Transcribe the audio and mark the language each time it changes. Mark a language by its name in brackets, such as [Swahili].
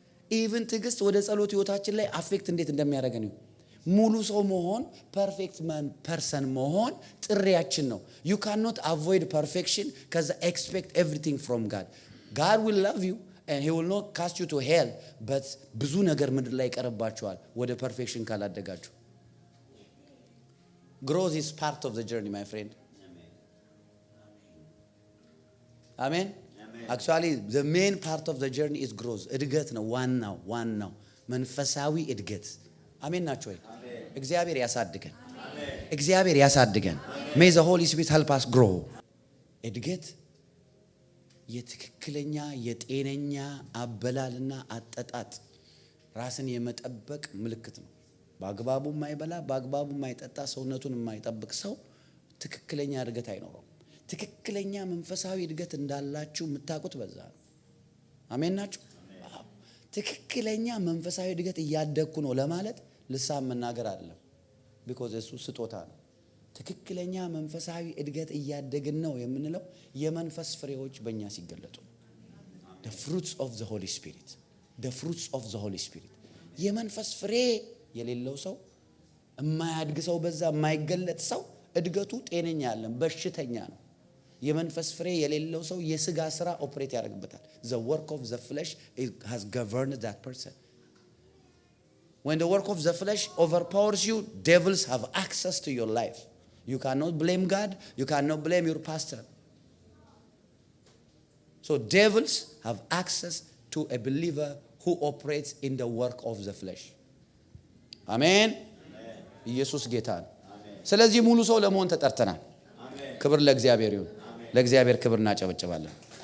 [Amharic] ኢቭን ትዕግስት ወደ ጸሎት ህይወታችን ላይ አፌክት እንዴት እንደሚያደርገን ነው። ሙሉ ሰው መሆን ፐርፌክት ፐርሰን መሆን ጥሪያችን ነው። [English] you cannot avoid perfection cuz expect everything from God will love you and he will not cast you to hell, but [Amharic] ብዙ ነገር ምድር ላይ ይቀርባችኋል ወደ ፐርፌክሽን ካላደጋችሁ። [English] growth is part of the journey my friend. Amen. Actually the main part of the journey is growth. [Amharic] እድገት ነው ዋናው መንፈሳዊ እድገት። አሜን ናችሁ ወይ? እግዚአብሔር ያሳድገን። እግዚአብሔር ያሳድገን። [English] may the holy spirit help us grow. [Amharic] እድገት የትክክለኛ የጤነኛ አበላልና አጠጣጥ ራስን የመጠበቅ ምልክት ነው። በአግባቡ የማይበላ በአግባቡ የማይጠጣ ሰውነቱን የማይጠብቅ ሰው ትክክለኛ እድገት አይኖረውም። ትክክለኛ መንፈሳዊ እድገት እንዳላችሁ የምታውቁት በዛ ነው። አሜን ናችሁ? ትክክለኛ መንፈሳዊ እድገት እያደግኩ ነው ለማለት ልሳን መናገር አይደለም፣ because እሱ ስጦታ ነው። ትክክለኛ መንፈሳዊ እድገት እያደግን ነው የምንለው የመንፈስ ፍሬዎች በእኛ ሲገለጡ [English] the fruits of the holy spirit. the fruits of the holy spirit [Amharic] የመንፈስ ፍሬ የሌለው ሰው የማያድግ ሰው በዛ የማይገለጥ ሰው እድገቱ ጤነኛ አይደለም፣ በሽተኛ ነው። የመንፈስ ፍሬ የሌለው ሰው የሥጋ ስራ ኦፕሬት ያደርግበታል። [English] the work of the flesh has governed that person. when the work of the flesh overpowers you, devils have access to your life. You cannot blame God, you cannot blame your pastor. So devils have access to a believer who operates in the work of the flesh. Amen. [Amharic] ኢየሱስ ጌታ ነው። ስለዚህ ሙሉ ሰው ለመሆን ተጠርተናል። ክብር ለእግዚአብሔር ይሁን። ለእግዚአብሔር ክብር እናጨበጭባለን።